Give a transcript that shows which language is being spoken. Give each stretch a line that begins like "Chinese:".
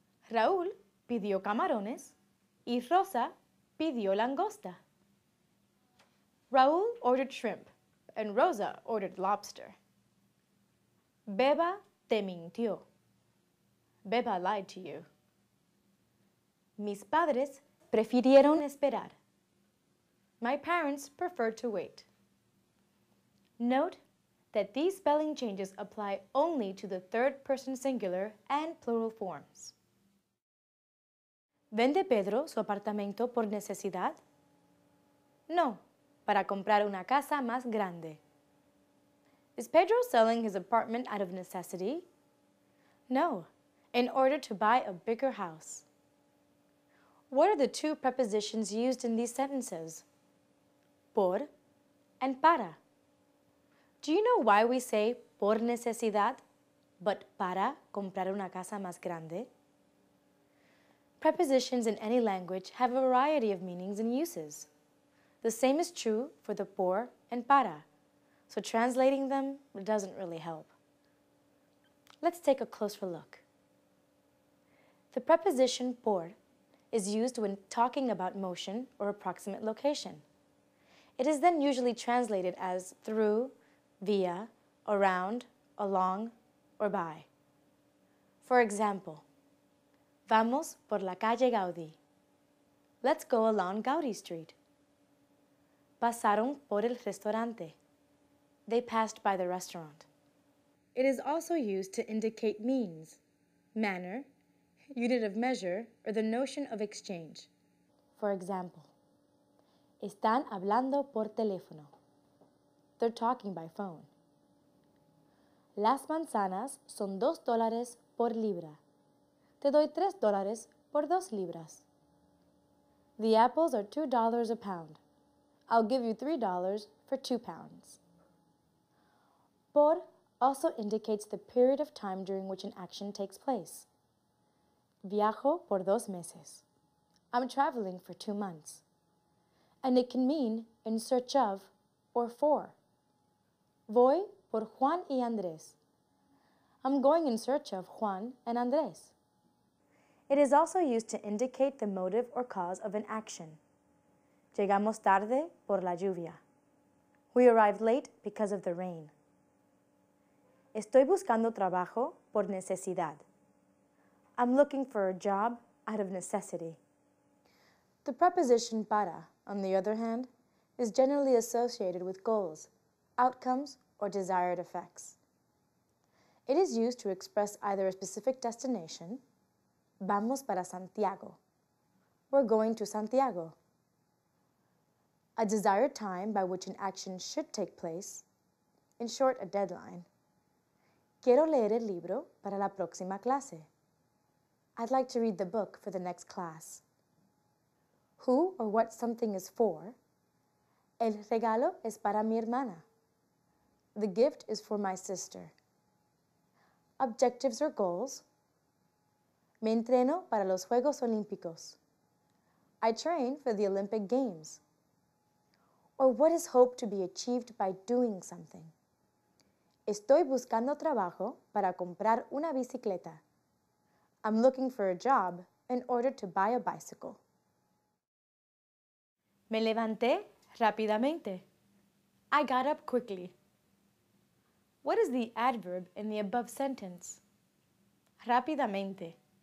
Spanish: Raúl pidió camarones y Rosa pidió langosta.
English: Raúl ordered shrimp and Rosa ordered lobster.
Spanish: Beba te mintió.
English: Beba lied to you.
Spanish: Mis padres prefirieron esperar.
English: My parents preferred to wait. Note that these spelling changes apply only to the third-person singular and plural forms.
Spanish: ¿Vende Pedro su apartamento por necesidad? No, para comprar una casa más grande.
English: Is Pedro selling his apartment out of necessity? No, in order to buy a bigger house. What are the two prepositions used in these sentences? Por and para. Do you know why we say
Spanish: por necesidad,
English: but
Spanish: para comprar una casa más grande?
English: Prepositions in any language have a variety of meanings and uses. The same is true for the por and para, so translating them doesn't really help. Let's take a closer look. The preposition por is used when talking about motion or approximate location. It is then usually translated as through, via, around, along, or by. For example,
Spanish: vamos por la calle Gaudí.
English: Let's go along Gaudí Street.
Spanish: Pasaron por el restaurante.
English: They passed by the restaurant. It is also used to indicate means, manner, unit of measure, or the notion of exchange. For example,
Spanish: están hablando por teléfono.
English: They're talking by phone.
Spanish: Las manzanas son $2 por libra. Te doy $3 por 2 libras.
English: The apples are $2 a pound. I'll give you $3 for 2 pounds. Por also indicates the period of time during which an action takes place.
Spanish: Viajo por 2 meses.
English: I'm traveling for 2 months. And it can mean in search of or for.
Spanish: Voy por Juan y Andrés.
English: I'm going in search of Juan and Andrés. It is also used to indicate the motive or cause of an action.
Spanish: Llegamos tarde por la lluvia.
English: We arrived late because of the rain.
Spanish: Estoy buscando trabajo por necesidad.
English: I'm looking for a job out of necessity. The preposition para, on the other hand, is generally associated with goals, outcomes, or desired effects. It is used to express either a specific destination,
Spanish: vamos para Santiago,
English: we're going to Santiago, a desired time by which an action should take place, in short, a deadline.
Spanish: Quiero leer el libro para la próxima clase.
English: I'd like to read the book for the next class. Who or what something is for.
Spanish: El regalo es para mi hermana.
English: The gift is for my sister. Objectives or goals.
Spanish: Me entreno para los Juegos Olímpicos.
English: I train for the Olympic Games. Or what is hoped to be achieved by doing something.
Spanish: Estoy buscando trabajo para comprar una bicicleta.
English: I'm looking for a job in order to buy a bicycle.
Spanish: Me levanté rápidamente.
English: I got up quickly. What is the adverb in the above sentence? Rápidamente.